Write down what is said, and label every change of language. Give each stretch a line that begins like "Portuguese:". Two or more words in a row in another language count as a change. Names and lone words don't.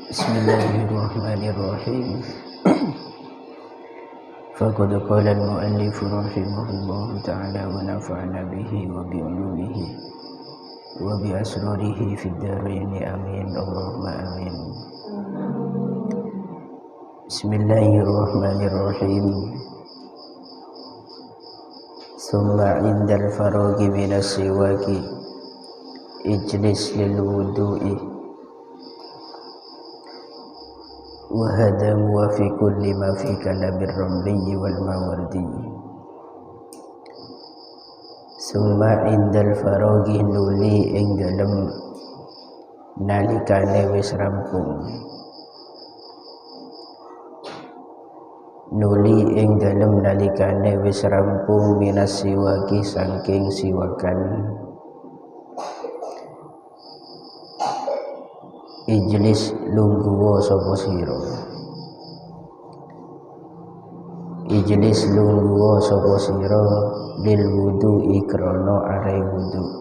Arabic: بسم الله الرحمن الرحيم. فقد قال المؤلف رحمه الله تعالى ونفعنا به وبعلومه وبأسراره في الدارين آمين اللهم آمين. بسم الله الرحمن الرحيم. ثم عند الفراغ من السواك اجلس للوضوء وهذا موافق لما في كلام الرملي والماوردي. ثم عند الفراغ
Javanese: nuli ing dalem nalikane wis rampung, nuli ing dalem nalikane wis rampung
Arabic: من السواك
Javanese: saking siwakan, ijlis lungguwa sapa sira, ijlis lungguwa sapa sira
Arabic: للوضوء
Javanese: krana are wudu.